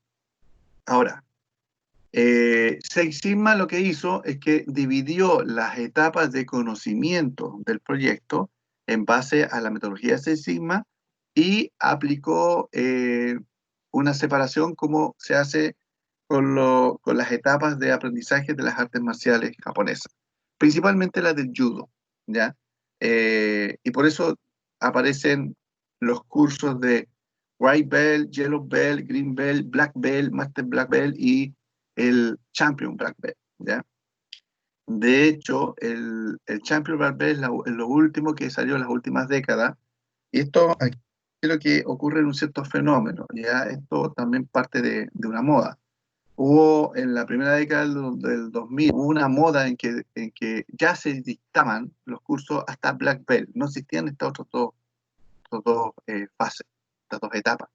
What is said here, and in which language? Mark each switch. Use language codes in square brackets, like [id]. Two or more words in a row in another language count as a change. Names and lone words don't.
[es] Ahora, Six Sigma lo que hizo es que dividió las etapas de conocimiento del proyecto en base a la metodología de Six Sigma y aplicó una separación como se hace con las etapas de aprendizaje de las artes marciales japonesas, principalmente la del judo, ¿ya? Y por eso aparecen los cursos de [en] White Belt, Yellow Belt, Green Belt, Black Belt, Master Black Belt y el Champion Black Belt, [es] ¿ya? De hecho, el [en] Champion Black Belt [es] es lo último que salió en las últimas décadas, Y esto aquí es lo que ocurre en un cierto fenómeno, ¿ya? Esto también parte de una moda. Hubo en la primera década del 2000, hubo una moda en que ya se dictaban los cursos hasta [en] Black Belt, [es] no existían estas dos fases, estas dos etapas.